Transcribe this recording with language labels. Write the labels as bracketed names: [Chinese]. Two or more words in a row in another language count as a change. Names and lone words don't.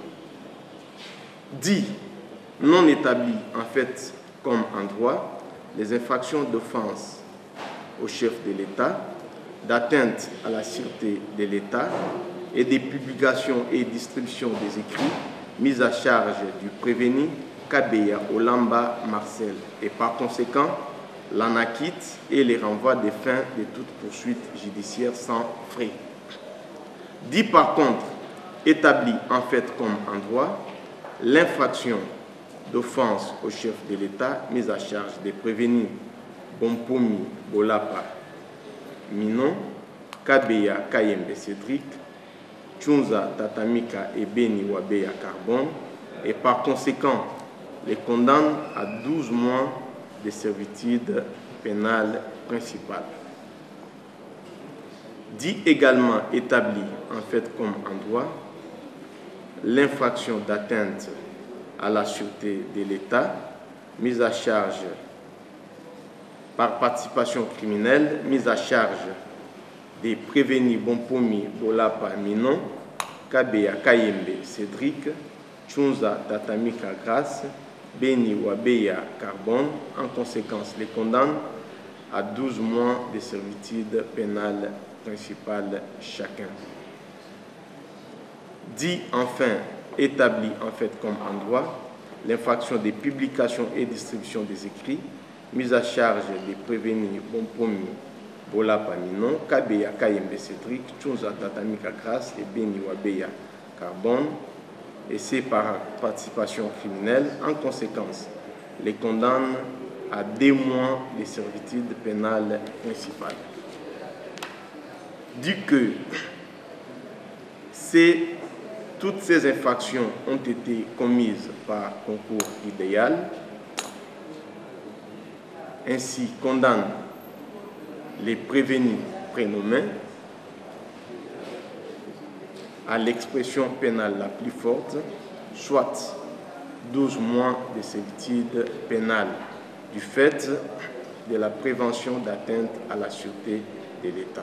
[French] dit non établi en fait comme en droit les infractions d'offense au chef de l'État, d'atteinte à la sûreté de l'État et des publications et distributions des écrits mis à charge du prévenu Kabeya Olamba Marcel et par conséquent l'en acquitte et les renvoie des fins de toute poursuite judiciaire sans frais. Dit par contre, établi en fait comme en droit, l'infraction d'offense au chef de l'État mise à charge des prévenus Bompomi Bolapa Minon, Kabeya Kayembe Cédric, Tchunza Tatamika et Beni Wabeya Carbone et par conséquent les condamne à 12 mois de servitude pénale principale. Dit également établi en fait comme en droit l'infraction d'atteinte à la sûreté de l'État mise à charge par participation criminelle, mise à charge des prévenus Bompomi Bolapa Minon, Kabeya Kayembe Cédric, Tchunza Tatamika Grace, Beni Wabeya Carbone, en conséquence les condamne à 12 mois de servitude pénale principale chacun. Dit enfin établi en fait comme en droit l'infraction des publications et distributions des écrits mise à charge des prévenus Bompomi Bolapa Minon, Kabeya Kayembe Cédric, Tchunza Tatamika Grace et Beni Wabeya Carbone, et c'est par participation criminelle. En conséquence, les condamne à 2 mois de servitude pénale principale. dit que toutes ces infractions ont été commises par concours idéal, ainsi condamne les prévenus prénommés à l'expression pénale la plus forte, soit 12 mois de servitude pénale du fait de la prévention d'atteinte à la sûreté de l'État.